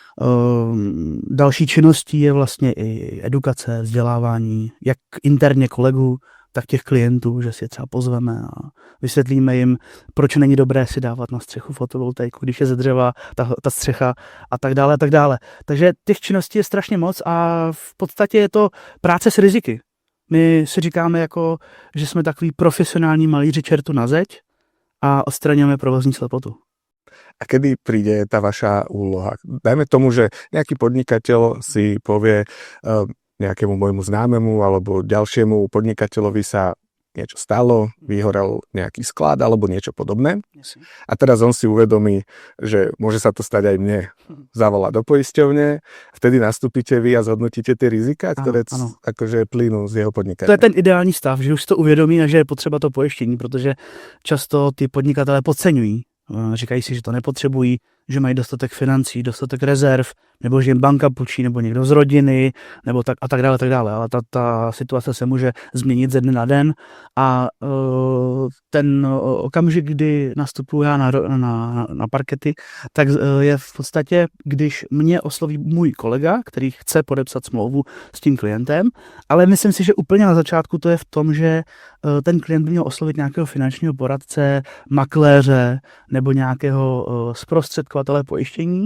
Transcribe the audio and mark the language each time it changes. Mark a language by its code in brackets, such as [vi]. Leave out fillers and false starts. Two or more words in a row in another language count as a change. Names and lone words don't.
[cs] Další činností je vlastně i edukace, vzdělávání, jak interně kolegů, tak těch klientů, že si je třeba pozveme a vysvětlíme jim, proč není dobré si dávat na střechu fotovoltaiku, když je ze dřeva ta střecha a tak dále, tak dále. Takže těch činností je strašně moc a v podstatě je to práce s riziky. My si říkáme, jako, že jsme takový profesionální malíři čertu na zeď a odstraňujeme provozní slepotu. [sk] A kedy príde tá vaša úloha? Dajme tomu, že nejaký podnikateľ si povie nejakému môjmu známemu alebo ďalšiemu podnikateľovi sa niečo stalo, vyhorel nejaký sklad alebo niečo podobné. A teraz on si uvedomí, že môže sa to stať aj mne. Zavolá do poisťovne, vtedy nastúpite vy a zhodnotíte tie rizika, ktoré akože plynú z jeho podnikania. [cs] To je ten ideální stav, že už si to uvědomí a že je potřeba to pojištění, protože často ty podnikatelé podceňují. Říkají si, že to nepotřebují, že mají dostatek financí, dostatek rezerv, nebo že jim banka půjčí, nebo někdo z rodiny, nebo tak a tak dále, tak dále. Ale ta situace se může změnit ze dne na den a ten okamžik, kdy nastupuji já na parkety, tak je v podstatě, když mě osloví můj kolega, který chce podepsat smlouvu s tím klientem, ale myslím si, že úplně na začátku to je v tom, že ten klient by měl oslovit nějakého finančního poradce, makléře nebo nějakého zprostředkovatele pojištění.